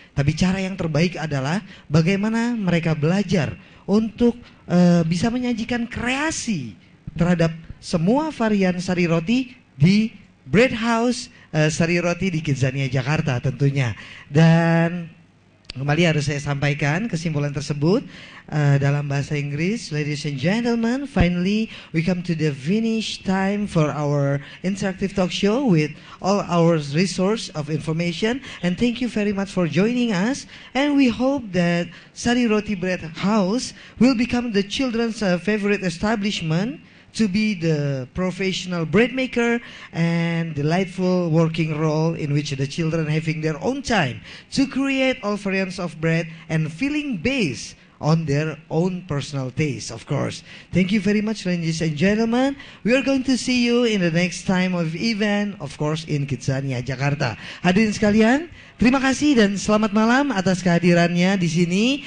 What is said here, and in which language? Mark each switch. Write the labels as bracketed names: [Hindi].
[Indonesian] Tapi cara yang terbaik adalah bagaimana mereka belajar untuk bisa menyajikan kreasi terhadap semua varian sari roti di Bread House Sari Roti di Kidzania Jakarta tentunya. Dan kembali harus saya sampaikan kesimpulan tersebut dalam bahasa Inggris. [English] Ladies and gentlemen, finally we come to the finish time for our interactive talk show with all our resource of information, and thank you very much for joining us, and we hope that Sari Roti Bread House will become the children's favorite establishment to be the professional bread maker and delightful working role in which the children having their own time to create all variants of bread and filling based on their own personal taste, of course. Thank you very much, ladies and gentlemen. We are going to see you in the next time of event, of course, in Kidzania Jakarta. [Indonesian] Hadirin sekalian, terima kasih dan selamat malam atas kehadirannya di sini.